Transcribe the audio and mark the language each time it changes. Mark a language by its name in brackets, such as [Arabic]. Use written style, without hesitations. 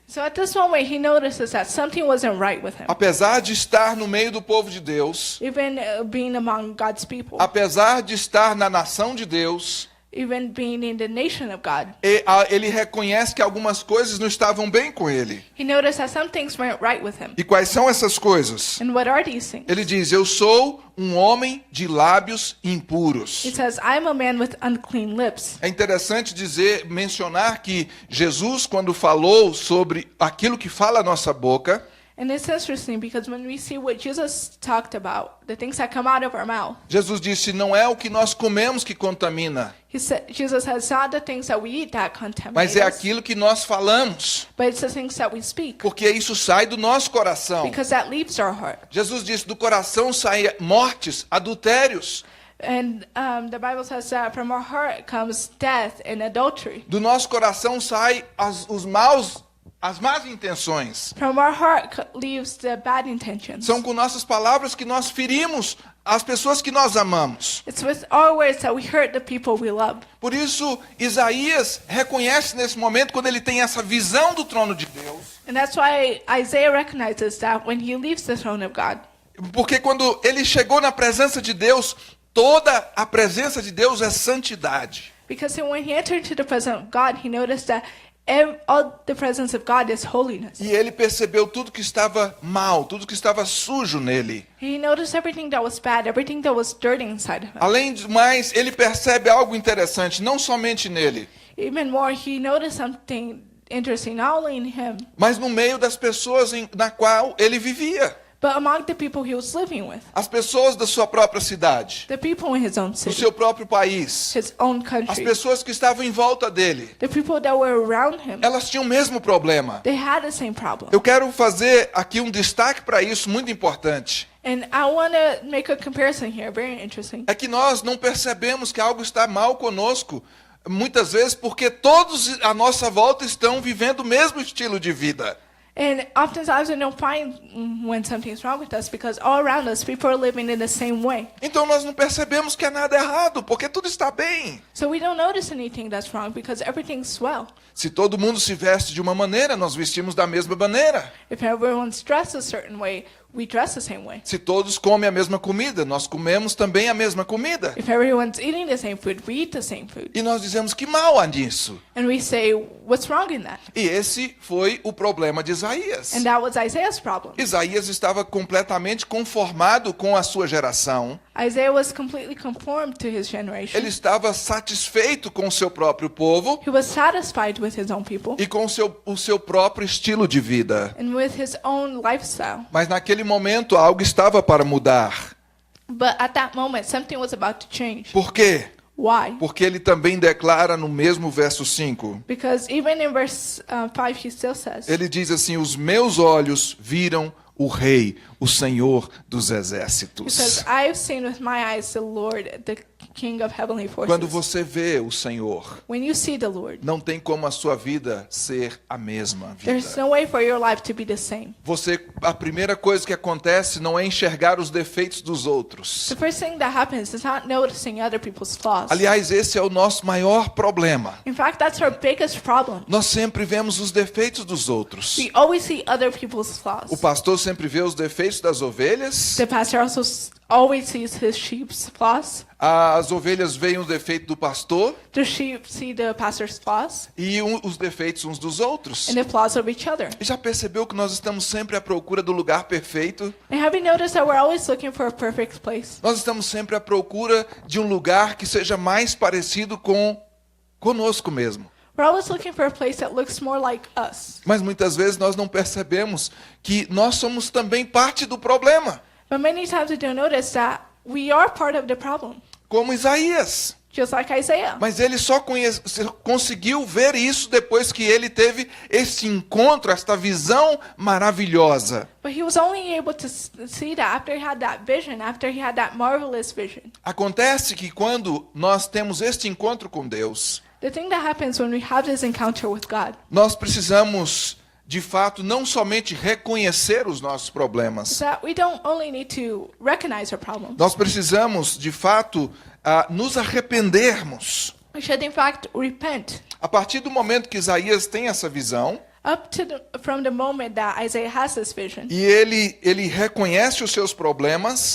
[English] So at this moment, he notices that something wasn't right with him. [Portuguese] Apesar de estar no meio do povo de Deus, [English] Even being among God's people, [Portuguese] apesar de estar na nação de Deus, [English] even being in the nation of God, [Portuguese] ele reconhece que algumas coisas não estavam bem com ele. [English] he noticed that some things weren't right with him. [Portuguese] E quais são essas coisas? [English] And what are these things? [Portuguese] Ele diz: eu sou um homem de lábios impuros. [English] He says, I'm a man with unclean lips. [Portuguese] É interessante mencionar que Jesus, quando falou sobre aquilo que fala a nossa boca, [English] And it's interesting because when we see what Jesus talked about, the things that come out of our mouth, [Portuguese] Jesus disse, não é o que nós comemos que contamina, [English] Jesus says, not the things that we eat that contaminate [Portuguese] mas é [English] us, [Portuguese] aquilo que nós falamos, [English] but it's the things that we speak, [Portuguese] porque isso sai do nosso coração. [English] because that leaves our heart. [Portuguese] Jesus disse, do coração saem mortes, adultérios. [English] And the Bible says that from our heart comes death and adultery. [Portuguese] Do nosso coração saem as más intenções. [English] From our heart leaves the bad intentions. [Portuguese] São com nossas palavras que nós ferimos as pessoas que nós amamos. [English] It's with our words that we hurt the people we love. [Portuguese] Por isso, Isaías reconhece nesse momento, quando ele tem essa visão do trono de Deus, [English] And that's why Isaiah recognizes that when he leaves the throne of God. [Portuguese] porque quando ele chegou na presença de Deus, toda a presença de Deus é santidade. [English] Because when he entered into the presence of God, he noticed that all the presence of God is holiness. [Portuguese] E ele percebeu tudo que estava mal, tudo que estava sujo nele. [English] He noticed everything that was bad, everything that was dirty inside of him. [Portuguese] Além do mais, ele percebe algo interessante, não somente nele, [English] Even more, he noticed something interesting, not only in him, [Portuguese] mas no meio das pessoas na qual ele vivia. [English] but among the people he was living with. [Portuguese] As pessoas da sua própria cidade, [English] The people in his own [Portuguese] do [English] city, [Portuguese] seu próprio país, [English] his own [Portuguese] as [English] country, [Portuguese] pessoas que estavam em volta dele, [English] the people that were around him, [Portuguese] elas tinham o mesmo problema. [English] they had the same problem. [Portuguese] Eu quero fazer aqui um destaque para isso muito importante. [English] And I want to make a comparison here, very interesting. [Portuguese] É que nós não percebemos que algo está mal conosco, muitas vezes porque todos à nossa volta estão vivendo o mesmo estilo de vida. [English] And oftentimes we don't find when something's wrong with us because all around us people are living in the same way. [Portuguese] Então nós não percebemos que há nada errado, porque tudo está bem. [English] So we don't notice anything that's wrong because everything's well. [Portuguese] Se todo mundo se veste de uma maneira, nós vestimos da mesma maneira. [English] If everyone's dressed a certain way, we dress the same way. [Portuguese] Se todos comem a mesma comida, nós comemos também a mesma comida. [English] If everyone's eating the same food, we eat the same food. [Portuguese] E nós dizemos que mal há nisso. [English] And we say, what's wrong in that? [Portuguese] E esse foi o problema de Isaías. [English] And that was Isaiah's problem. [Portuguese] Isaías estava completamente conformado com a sua geração. [English] Isaiah was completely conformed to his generation. [Portuguese] Ele estava satisfeito com o seu próprio povo [English] He was satisfied with his own people [Portuguese] e com o seu próprio estilo de vida. [English] and with his own lifestyle. [Portuguese] Mas naquele momento algo estava para mudar. [English] But at that moment, something was about to change. [Portuguese] Por quê? [English] Why? [Portuguese] Porque ele também declara no mesmo verso 5. [English] Because even in verse 5, he still says, [Portuguese] Ele diz assim: os meus olhos viram o Rei, o Senhor dos [English] he [Portuguese] Exércitos. [English] says, I've seen with my eyes the Lord, the King of heavenly forces. [Portuguese] Quando você vê o Senhor, [English] When you see the Lord, [Portuguese] não tem como a sua vida ser a mesma [English] there's [Portuguese] vida. [English] no way for your life to be the same. [Portuguese] A primeira coisa que acontece não é enxergar os defeitos dos outros. [English] The first thing that happens is not noticing other people's flaws. [Portuguese] Aliás, esse é o nosso maior problema. [English] In fact, that's our biggest problem. [Portuguese] Nós sempre vemos os defeitos dos outros. [English] We always see other people's flaws. [Portuguese] O pastor sempre vê os defeitos das ovelhas. [English] The pastor also always sees his sheep's flaws. [Portuguese] As ovelhas veem o defeito do pastor [English] The sheep see the pastor's flaws [Portuguese] e os defeitos uns dos outros. [English] and the flaws of each other. [Portuguese] E já percebeu que nós estamos sempre à procura do lugar perfeito? [English] And have you noticed that we're always looking for a perfect place? [Portuguese] Nós estamos sempre à procura de um lugar que seja mais parecido com conosco mesmo. [English] We're always looking for a place that looks more like us. [Portuguese] Mas muitas vezes nós não percebemos que nós somos também parte do problema, [English] But many times we don't notice that we are part of the problem, [Portuguese] como Isaías. [English] just like Isaiah. [Portuguese] Mas ele só conseguiu ver isso depois que ele teve esse encontro, esta visão maravilhosa. [English] But he was only able to see that after he had that vision, after he had that marvelous vision. [Portuguese] Acontece que quando nós temos este encontro com Deus, [English] The thing that happens when we have this encounter with God, [Portuguese] nós precisamos, de fato, não somente reconhecer os nossos [English] is [Portuguese] problemas. [English] that we don't only need to recognize our problems. [Portuguese] Nós precisamos, de fato, nos arrependermos. [English] We should, in fact, repent. [Portuguese] A partir do momento que Isaías tem essa visão, [English] From the moment that Isaiah has this vision, [Portuguese] e ele reconhece os seus problemas,